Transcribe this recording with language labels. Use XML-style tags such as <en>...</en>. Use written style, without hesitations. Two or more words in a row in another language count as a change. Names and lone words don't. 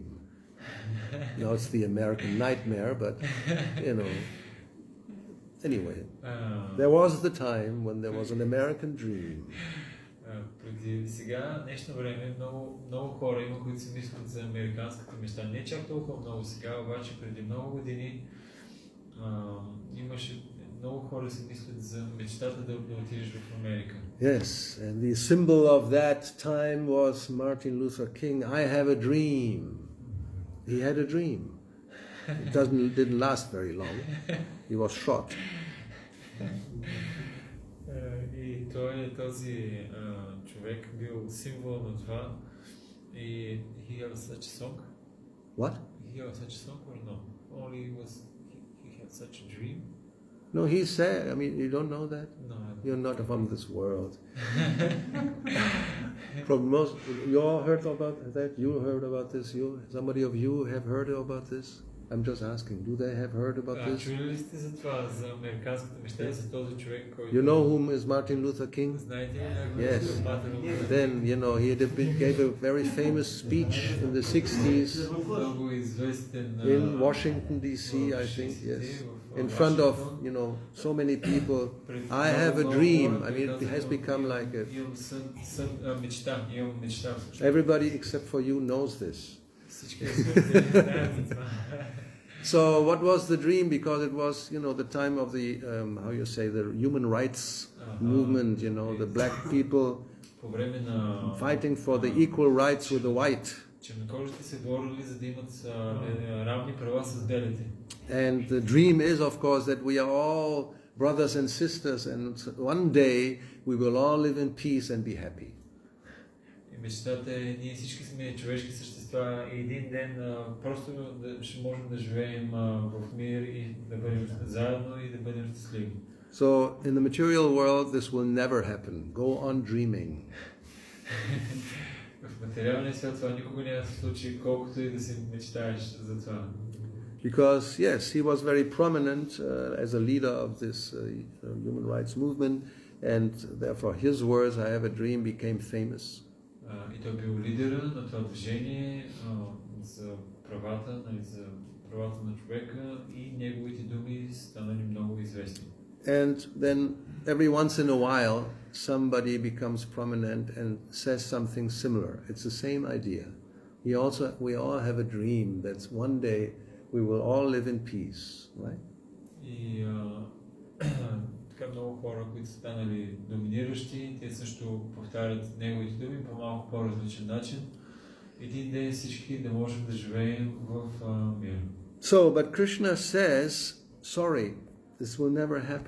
<en>Now it's the American nightmare, but anyway, there was the time when there was an American dream.</en> <bg>Преди сега, днешно време, много хора има, които си мислят за американската мечта. Не чак толкова много сега, обаче преди много години имаше много хора си мислят за мечтата да отидеш в Америка.</bg> <en>Yes, and the symbol of that time was Martin Luther King. I have a dream. He had a dream. It didn't last very long. He was shot.</en> <bg>И този човек бил символ на това.</bg> <en>И he had such a song. What? He had such a song or no? Only he had such a dream. No, he said. I mean, you don't know that. No, you're not from this world. You all heard about that. You heard about this. Somebody of you have heard about this. I'm just asking. Do they have heard about this?</en> <bg>Чули ли сте за това, за американската мечта, за този човек, който...</bg> <en>You know whom is Martin Luther King?</en> <bg>Знаете ли?</bg> <en>Yes. Then, he gave a very famous speech in the 60s in Washington, D.C., I think, yes. In front of, so many people. I have a dream. I mean, it has become like a... Everybody except for you knows this. So what was the dream? Because it was, the time of the, the human rights movement, the black people</en> <bg>По време на</bg> <en>fighting for the equal rights with the white.</en> <bg>чернокожите се борили, за да имат равни права с белите.</bg> <en>And the dream is, of course, that we are all brothers and sisters, and one day we will all live in peace and be happy.</en> <bg>И мечтата е, ние всички сме човешки същества и един ден просто ще можем да живеем в мир и да бъдем заедно и да бъдем щастливи.</bg> <en>So in the material world, this will never happen. Go on dreaming.</en> <bg>В материалния свят това никога няма да се случи, колкото и да си мечтаеш за това.</bg> <en>Because yes, he was very prominent as a leader of this human rights movement, and therefore his words, "I have a dream," became famous.</en> <bg>И той бил лидера на това движение за правата на човека и неговите думи станали много известни.</bg> <en>And then every once in a while, somebody becomes prominent and says something similar. It's the same idea. We all have a dream that one day we will all live in peace, right?</en> <bg>И така много хора, които са станали доминиращи, те също повтарят неговите думи по малко по-различен начин. Един ден всички да можем да живеем в мир.</bg> <en>So, but Krishna says, sorry, this will never happen.</en>